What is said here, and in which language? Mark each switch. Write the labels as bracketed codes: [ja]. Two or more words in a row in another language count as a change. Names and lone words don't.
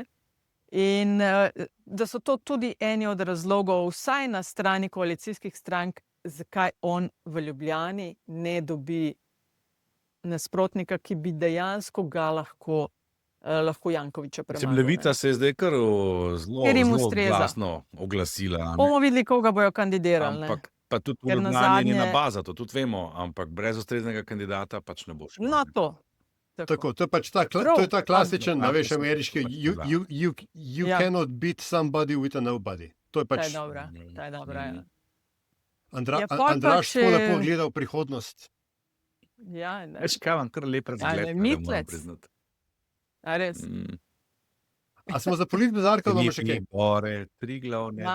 [sl] In da so to tudi eni od razlogov, vsaj na strani koalicijskih strank, zakaj on v Ljubljani ne dobi nasprotnika, ki bi dejansko ga lahko Jankovića premagal. Levica se je zdaj kar Ker jim zelo ustreza. glasno oglasila. a ne. Bomo videli, koga bojo kandidirali. Ne? Ampak pa tudi v Ker Ljubljani je njena nazadnje- baza, to tudi vemo, ampak brez ustreznega kandidata pač ne bo šlo. No, to. Tako, to je pač ta, Prav. to je ta klasičen, Ja, a veš, to so- ameriški, [en] you [sl] Ja. [en] cannot beat somebody with a nobody. [sl] To je Ta je pač, dobra, ta je dobra, ja. Ja, pol pa Andraž tako še- lepo gleda v prihodnost. Ja, ne. Veš, kaj vam kar lep razgled, ne, tega moram mitlec. priznati. A res? A smo za politbizarko, imamo še kaj? Gore, Triglav, ne,